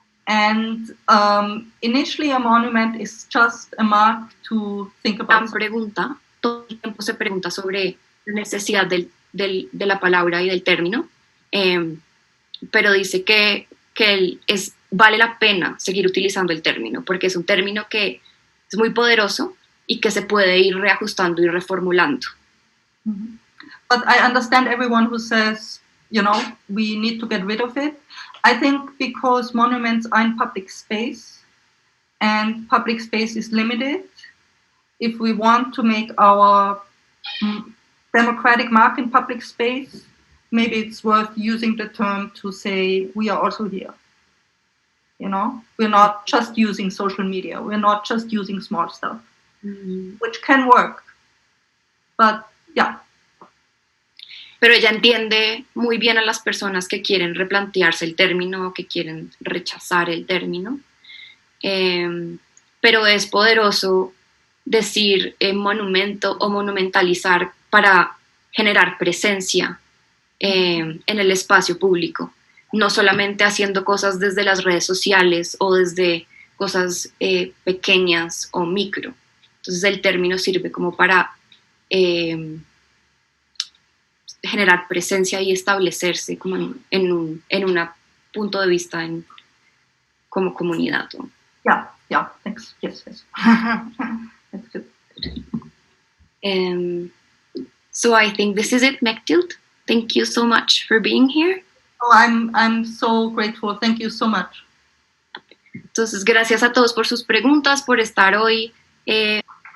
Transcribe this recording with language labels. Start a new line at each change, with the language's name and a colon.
English: And initially a monument is just a mark to think
Spanish: Gran
English: about.
Spanish: pregunta, todo el tiempo se pregunta sobre la necesidad de la palabra y del término, pero dice que vale la pena seguir utilizando el término, porque es un término que es muy poderoso y que se puede ir reajustando y reformulando. Mhm.
English: But I understand everyone who says, you know, we need to get rid of it. I think because monuments are in public space and public space is limited, if we want to make our democratic mark in public space, maybe it's worth using the term to say we are also here. You know, we're not just using social media, we're not just using small stuff, which can work. But yeah.
Spanish: Pero ella entiende muy bien a las personas que quieren replantearse el término, que quieren rechazar el término, pero es poderoso decir monumento o monumentalizar para generar presencia en el espacio público, no solamente haciendo cosas desde las redes sociales o desde cosas pequeñas o micro. Entonces el término sirve como para generar presencia y establecerse como en un punto de vista como comunidad.
English: Yeah, thanks. Yes. That's good. So I think this is it, Mechtild. Thank you so much for being here. Oh, I'm so grateful. Thank you so much.
Spanish: Entonces, gracias a todos por sus preguntas, por estar hoy